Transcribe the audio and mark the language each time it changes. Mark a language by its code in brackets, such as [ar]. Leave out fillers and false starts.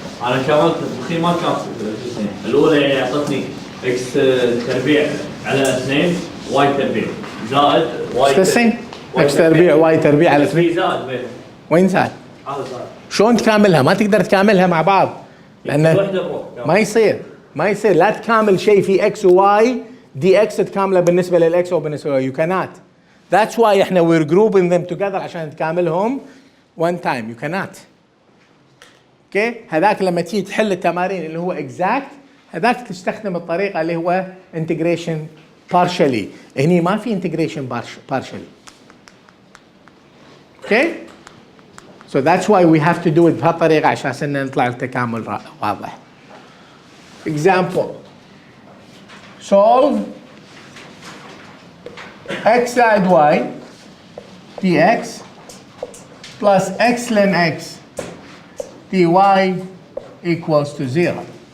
[ar] انا كملت الاخير ما كانت الاولى يعني اعطتني اكس تربيع على 2 واي تربيع زائد واي تسعين اكس تربيع واي تربيع على 3 زائد بينهم. وين زائد؟ هذا زائد شلون تكاملها؟ ما تقدر تكاملها مع بعض لأن وحده بروح ما يصير لا تكامل شيء في اكس وواي دي اكس تكامله بالنسبه للاكس او بالنسبه للواي. [en] You cannot. That's why احنا we're grouping them together [ar] عشان تكاملهم [en] one time. You cannot. [ar] اوكي هذاك لما تيجي تحل التمارين اللي هو exact هذاك تستخدم الطريقه اللي هو integration partially. هني ما في integration partially. [en] okay so that's why we have to do it [ar] بهالطريقه عشان نطلع التكامل واضح. [en] Example. Solve x زائد y dx plus x ln x dy equals to 0.